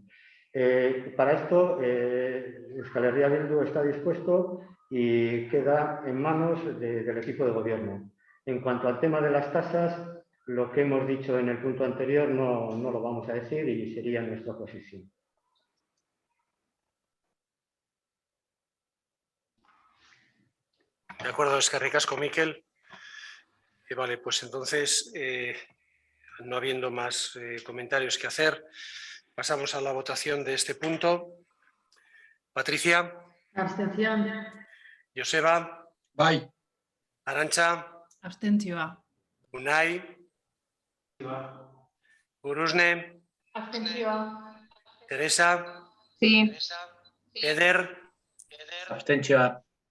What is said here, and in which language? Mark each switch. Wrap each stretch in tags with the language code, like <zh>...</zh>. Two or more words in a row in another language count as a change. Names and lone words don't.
<es>Para esto, Euskal Herria Bildu está dispuesto y queda en manos del equipo de gobierno. En cuanto al tema de las tasas, lo que hemos dicho en el punto anterior no lo vamos a decir y sería nuestra posición. De acuerdo,</es> <eu>eskerrik asko, Mikel.</eu> <es>Vale, pues entonces, no habiendo más comentarios que hacer, pasamos a la votación de este punto. Patricia. Abstención. Joseba.</es> <eu>Bai.</eu> <es>Arantxa.</es> <eu>Abstentzioa.</eu> <es>Unai. Urusne.</es> <eu>Abstentzioa.</eu> <es>Teresa. Sí. Eder.</es> <eu>Abstentzioa.</eu>